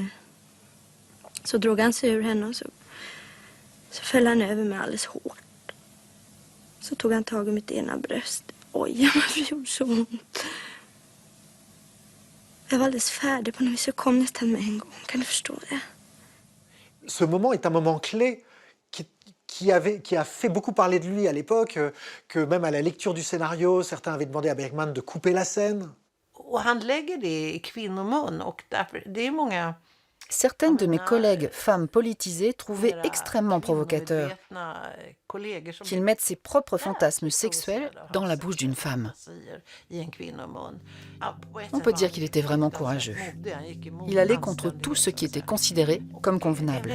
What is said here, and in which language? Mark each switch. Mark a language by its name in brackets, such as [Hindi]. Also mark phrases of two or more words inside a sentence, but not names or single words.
[Swedish] Så drog han sig ur henne och så föll han över mig alldeles hårt. Så tog han tag i mitt ena bröst. Oj, varför gjorde så ont? Jag var alldeles färdig på något vis. Jag kom nästan med en gång. Kan du förstå det? [French] Ce moment est un moment clé qui a fait beaucoup parler de lui à l'époque, que même à la lecture du scénario, certains avaient demandé à Bergman de couper la scène. [Swedish] Och han lägger det i kvinnomun och därför, det är många... [French] Certaines de mes collègues femmes politisées trouvaient extrêmement provocateur qu'il mette ses propres fantasmes sexuels dans la bouche d'une femme. On peut dire qu'il était vraiment courageux. Il allait contre tout ce qui était considéré comme convenable.